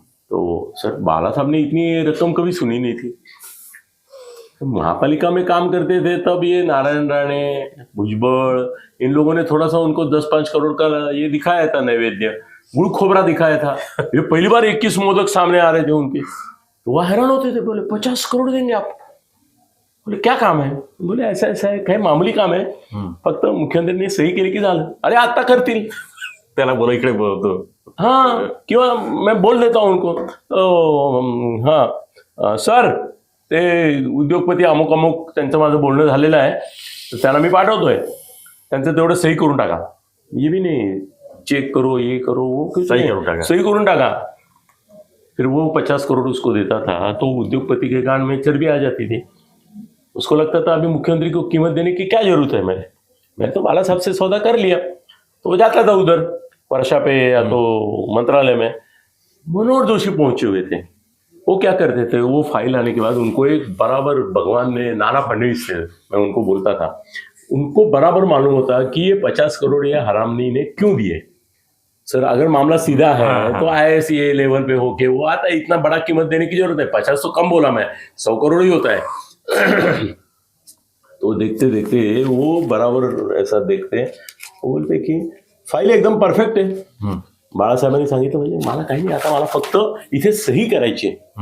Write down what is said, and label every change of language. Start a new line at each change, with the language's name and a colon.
Hindi: तो सर बाला साहब ने इतनी रकम कभी सुनी नहीं थी। तो महापालिका में काम करते थे तब ये नारायण राणे, भुजबल, इन लोगों ने थोड़ा सा उनको 10-5 करोड़ का ये दिखाया था, नैवेद्य गुड़ खोबरा दिखाया था। ये पहली बार 21 मोदक सामने आ रहे थे उनके, तो वह हैरान होते थे, बोले 50 करोड़ देंगे आप? बोले क्या काम है? बोले ऐसा है,
Marathi: काही मामूली काम आहे, फक्त मुख्यमंत्र्यांनी सही केली की झालं. अरे आता करतील, त्याला बोला इकडे बोलतो. हाँ, किंवा
Hindi: मैं बोल देता हूँ उनको,
Marathi: तो हाँ सर ते उद्योगपती अमुक अमुक त्यांचं माझं बोलणं झालेलं आहे, तर त्यांना मी पाठवतोय, त्यांचं तेवढं सही करून टाका.
Hindi: ये भी नहीं चेक करो, ये करो, वो
Marathi: सही करून टाका.
Hindi: फिर वो 50 करोड़ उसको देता था, तो उद्योगपति के कान में चर्बी आ जाती थी. उसको लगता था अभी मुख्यमंत्री को कीमत देने की क्या जरूरत है, मैं तो बाला साहब से सौदा कर लिया. तो वो जाता था उधर वर्षा पे या तो मंत्रालय में. मनोहर जोशी पहुंचे हुए थे. वो क्या करते थे, वो फाइल आने के बाद उनको एक बराबर भगवान ने, नाना फडणवीस से मैं उनको बोलता था, उनको बराबर मालूम होता कि ये 50 करोड़ ये हरामनी ने क्यों दिए। सर अगर मामला सीधा है तो IAS लेवल पे होके वो आता है, इतना बड़ा कीमत देने की जरूरत है। 50 तो कम बोला मैं, 100 करोड़ ही होता है। तो देखते देखते वो बराबर ऐसा देखते हैं, वो बोलते की
Marathi: फाईल एकदम परफेक्ट आहे। बाळासाहेबांनी सांगितलं म्हणजे मला काही नाही, आता मला फक्त इथे सही करायची आहे।